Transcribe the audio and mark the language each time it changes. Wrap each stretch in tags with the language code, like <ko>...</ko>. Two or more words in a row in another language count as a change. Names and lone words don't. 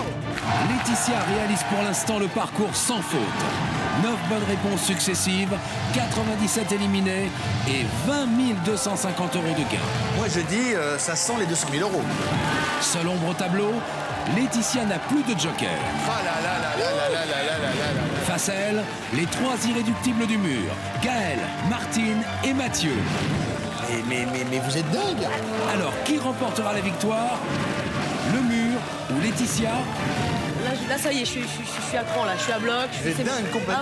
<fr>Laetitia réalise pour l'instant le parcours sans faute. 9 bonnes réponses successives, 97 éliminés et 20 250 € de gains. Moi je dis, ça sent les 200 000 €. Seul ombre au tableau, Laetitia n'a plus de joker. Ah là là là là là là là là là là. Face à elle, les 3 irréductibles du mur, Gaël, Martine et Mathieu. Mais vous êtes dingue. Alors, qui remportera la victoire? Le mur ou Laetitia? Là, ça y est, je suis à cran, là. Je suis à bloc. Vous êtes dingue complètement.</fr>